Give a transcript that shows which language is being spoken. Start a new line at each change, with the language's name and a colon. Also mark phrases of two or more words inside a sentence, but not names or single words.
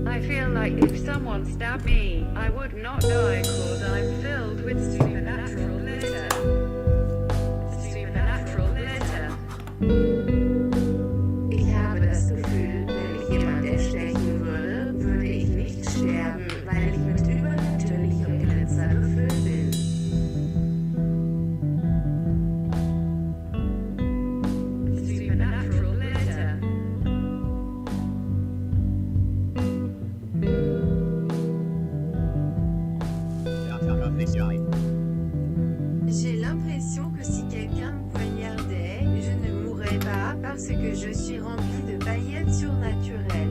English: feel like if someone stabbed me, I would not die cause I'm filled with supernatural glitter. Supernatural glitter.
German: Ich habe das Gefühl, wenn mich jemand erstechen würde, würde ich nicht sterben, weil ich mit übernatürlichem Glitzer gefüllt bin.
English: Supernatural glitter.
French: J'ai l'impression que si quelqu'un me poignardait, je ne mourrais pas parce que je suis rempli de paillettes surnaturelles.